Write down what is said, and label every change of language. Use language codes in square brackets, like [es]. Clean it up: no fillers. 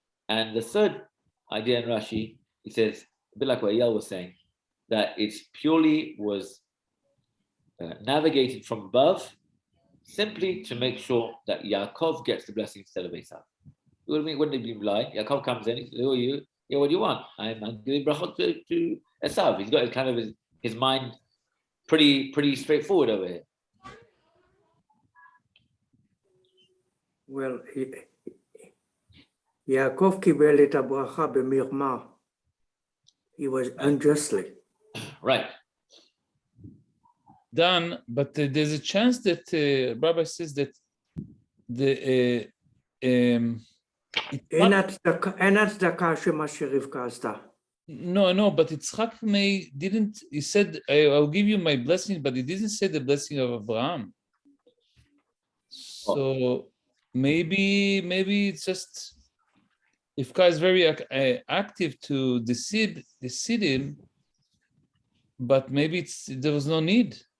[en] And the third idea in Rashi, he says, a bit like what Eyal was saying, that it's purely was navigated from above, simply to make sure that Yaakov gets the blessing instead of Esav. Wouldn't he be blind? Yaakov comes in, he says, who are you? Yeah, what do you want? I'm giving brachot to Esav. He's got kind of his mind pretty straightforward over here. [he] Well, Yaakov קיבל את הברכה במרמה. [en] He was unjustly. Right. Dan, but there's a chance that Rabbi says that the [he] אין הצדקה שמה שרבקה עשתה. [en] No, but Yitzchak didn't, he said, I'll give you my blessing, but he didn't say the blessing of Abraham. So maybe it's just, if Rivka is very active to deceive him, but maybe there was no need,